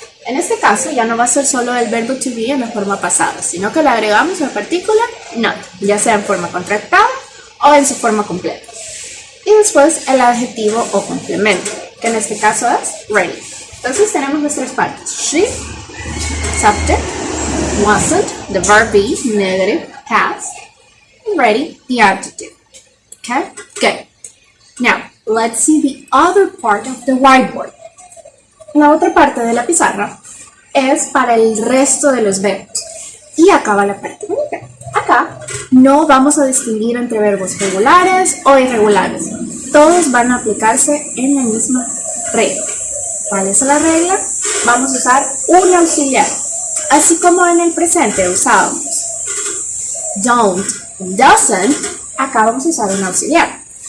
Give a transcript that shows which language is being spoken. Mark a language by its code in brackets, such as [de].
[es] En este caso ya no va a ser solo el verbo to be en la forma pasada, sino que le agregamos la partícula not, ya sea en forma contractada o en su forma completa. Y después el adjetivo o complemento, que en este caso es ready. Entonces tenemos las tres partes. [en] She, subject, wasn't, the verb be, negative, past, and ready, the adjective. Okay? Good. Now, let's see the other part of the whiteboard. [es] La otra parte de la pizarra es para el resto de los verbos. Y acá va la parte bonita. Acá no vamos a distinguir entre verbos regulares o irregulares. Todos van a aplicarse en la misma regla. ¿Cuál es la regla? Vamos a usar un auxiliar. Así como en el presente usábamos don't, doesn't, acá vamos a usar un auxiliar.